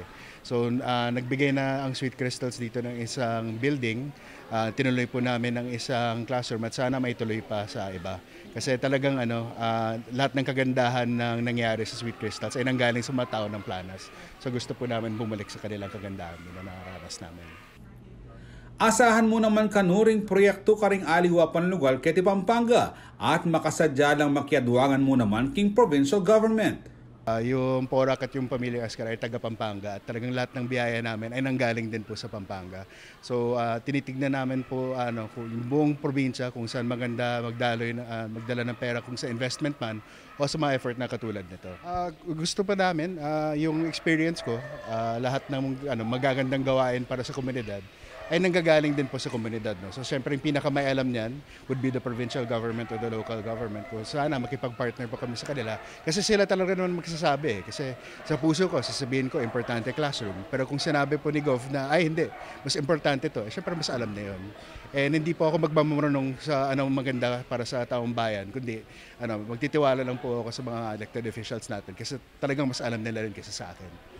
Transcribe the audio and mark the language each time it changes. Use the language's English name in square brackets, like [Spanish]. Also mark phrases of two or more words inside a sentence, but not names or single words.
[Filipino] So nagbigay na ang Sweet Crystals dito ng isang building, tinuloy po namin ng isang classroom at sana may tuloy pa sa iba. Kasi talagang lahat ng kagandahan ng nangyari sa Sweet Crystals ay nanggaling sa mga tao ng Planas. So gusto po namin bumalik sa kanilang kagandahan na nakaranas namin. [Pampanga] Asahan mo naman kanuring proyekto karing aliwa panlugal keti Pampanga at makasadya lang makiadwangan mo naman king [English] provincial government. [Filipino] Yung Porac at yung Pamilyang Ascar ay taga Pampanga at talagang lahat ng biyaya namin ay nanggaling din po sa Pampanga. So tinitignan namin po yung buong probinsya kung saan maganda magdala ng pera kung sa investment man o sa mga effort na katulad nito. Gusto pa namin yung experience ko, lahat ng magagandang gawain para sa komunidad ay nanggagaling din po sa komunidad. No? So siyempre yung pinakamay alam niyan [English] would be the provincial government or the local government. [Filipino] Kung sana makipag-partner pa kami sa kanila. Kasi sila talaga naman magsasabi. Kasi sa puso ko, sasabihin ko, importante classroom. Pero kung sinabi po ni Gov na, ay hindi, mas importante to, siyempre mas alam na yun. And hindi po ako magmamurunong sa anong maganda para sa taong bayan, kundi magtitiwala lang po ako sa mga [English] elected officials [Filipino] natin kasi talagang mas alam nila rin kaysa sa akin.